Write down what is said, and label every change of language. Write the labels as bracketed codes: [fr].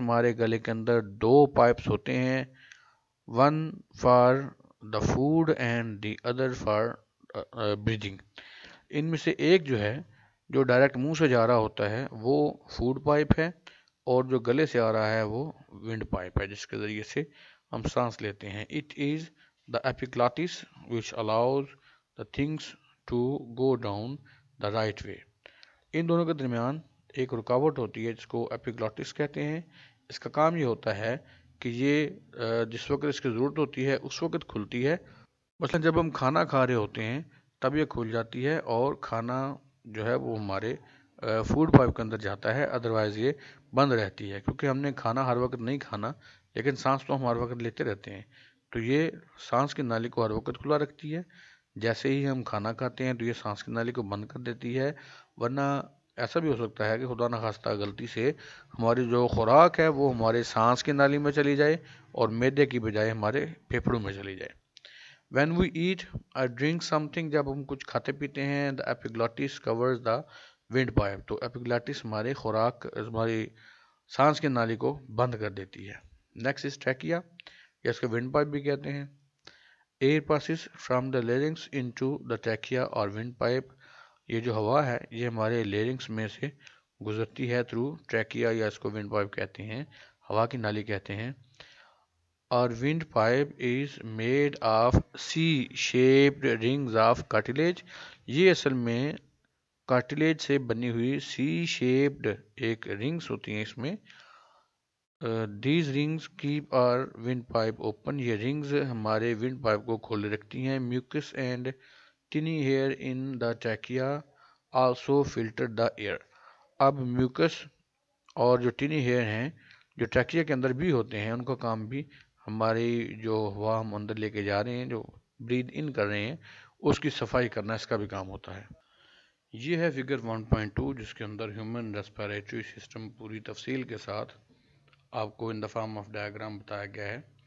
[ur] ہمارے گلے کے اندر دو پائپس ہوتے ہیں. [en] One for the food and the other for breathing. [ur] ان میں سے ایک جو ہے جو ڈائریکٹ منہ سے جا رہا ہوتا ہے وہ فوڈ پائپ ہے، اور جو گلے سے آ رہا ہے وہ ونڈ پائپ ہے جس کے ذریعے سے ہم سانس لیتے ہیں. [en] It is the epiglottis which allows the things to go down the right way. [ur] ان دونوں کے درمیان ایک رکاوٹ ہوتی ہے جس کو ایپیگلوٹس کہتے ہیں. اس کا کام یہ ہوتا ہے کہ یہ جس وقت اس کی ضرورت ہوتی ہے اس وقت کھلتی ہے. مثلا جب ہم کھانا کھا رہے ہوتے ہیں تب یہ کھل جاتی ہے اور کھانا جو ہے وہ ہمارے فوڈ پائپ کے اندر جاتا ہے، ادروائز یہ بند رہتی ہے کیونکہ ہم نے کھانا ہر وقت نہیں کھانا، لیکن سانس تو ہم ہر وقت لیتے رہتے ہیں. تو یہ سانس کی نالی کو ہر وقت کھلا رکھتی ہے. جیسے ہی ہم کھانا کھاتے ہیں تو یہ سانس کی نالی کو بند کر دیتی ہے. ورنہ ایسا بھی ہو سکتا ہے کہ خدا نخواستہ غلطی سے ہماری جو خوراک ہے وہ ہمارے سانس کی نالی میں چلی جائے اور معدے کی بجائے ہمارے پھیپھڑوں میں چلی جائے. [en] When we eat or drink something، [ur] جب ہم کچھ کھاتے پیتے ہیں، [en] the epiglottis covers the windpipe، [ur] تو epiglottis ہمارے خوراک ہماری سانس کی نالی کو بند کر دیتی ہے. [en] Next is trachea، [ur] یا اس کو windpipe بھی کہتے ہیں. [en] Air passes from the larynx into the trachea or windpipe. [ur] یہ جو ہوا ہے یہ ہمارے لیرنگس میں سے گزرتی ہے تھرو ٹریکیا، یا اس کو ونڈ پائپ کہتے ہیں، ہوا کی نالی کہتے ہیں. [en] اور windpipe is made of C shaped rings of cartilage. [ur] یہ اصل میں کارٹلیج سے بنی ہوئی سی شیپڈ ایک رنگز ہوتی ہیں اس میں. [en] These rings keep our windpipe open. [ur] یہ رنگز ہمارے ونڈ پائپ کو کھولے رکھتی ہیں. [en] Mucus and tiny hair in the trachea also filter the air. [ur] اب میوکس اور جو ٹینی ہیئر ہیں جو ٹریکیا کے اندر بھی ہوتے ہیں، ان کا کام بھی ہماری جو ہوا ہم اندر لے کے جا رہے ہیں، جو برید ان کر رہے ہیں، اس کی صفائی کرنا اس کا بھی کام ہوتا ہے. یہ ہے فگر 1.2 جس کے اندر ہیومن ریسپیریٹری سسٹم پوری تفصیل کے ساتھ آپ کو [en] in the form of diagram [ur] بتایا گیا ہے.